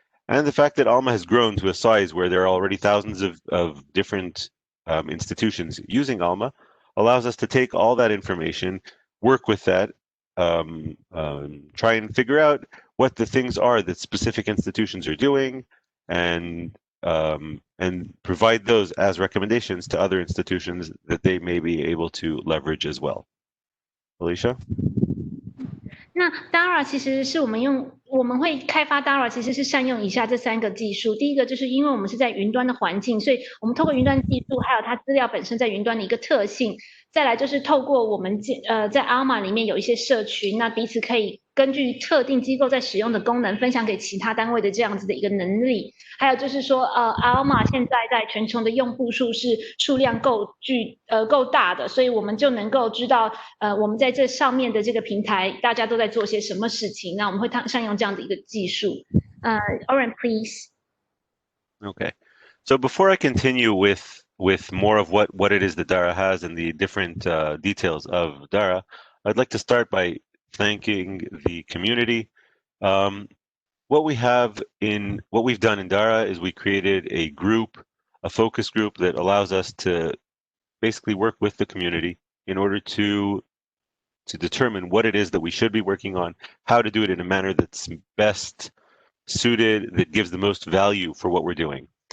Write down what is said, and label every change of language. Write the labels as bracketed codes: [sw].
[en] And the fact that Alma has grown to a size where there are already thousands of different institutions using Alma allows us to take all that information, work with that, try and figure out what the things are that specific institutions are doing, and provide those as recommendations to other institutions that they may be able to leverage as well. Alicia? [zh] 那 Dara 其实是我们会开发 Dara 其实是善用以下这3个技术。第一个就是因为我们是在云端的环境，所以我们透过云端技术，还有它资料本身在云端的一个特性。再来就是透过我们在 Alma 里面有一些社群，那彼此可以根据特定机构在使用的功能分享给其他单位的这样子的一个能力。还有就是说Alma 现在在全球的用户数量够大的，所以我们就能够知道我们在这上面的这个平台大家都在做些什么事情。那我们会善用这样的一个技术。 [en] Oren, please. Okay. So before I continue with more of what it is that Dara has and the different details of Dara, I'd like to start by thanking the community. What we've done in Dara is we created a focus group that allows us to basically work with the community in order to determine what it is that we should be working on, how to do it in a manner that's best suited, that gives the most value for what we're doing.